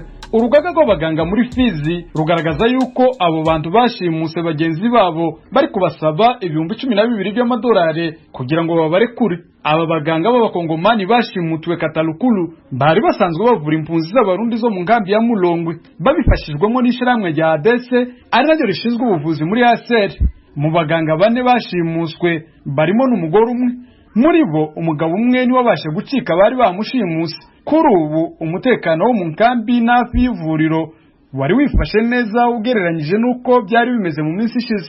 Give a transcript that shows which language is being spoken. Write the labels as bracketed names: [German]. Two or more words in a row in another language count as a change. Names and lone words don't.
[Kinyarwanda] Urugaga rw'abaganga muri Fizi rugaragaza yuko abo bantu bashimuse bagenzi babo bari kubasaba ibihumbi 12 by'amadolari kugira ngo babarekure. Aba baganga b'abakongomani bashimutwe Katalukulu bari basanzwe bavura impunzi z'abarundi zo mu nkambi ya Mulongwe babifashijwemo n'ishyirahamwe rya ADC ari naryo rishinzwe ubuvuzi muri ASR. Mu baganga bane bashimuswe barimo n'umugore umwe, muri bo umugabo umwe ni wabashe gucika bari bamushimuse. Kuri ubu umutekano wo mu nkambi n'afi y'ivuriro wari wifashe neza ugereranyije nuko byari bimeze mu minsi ishize.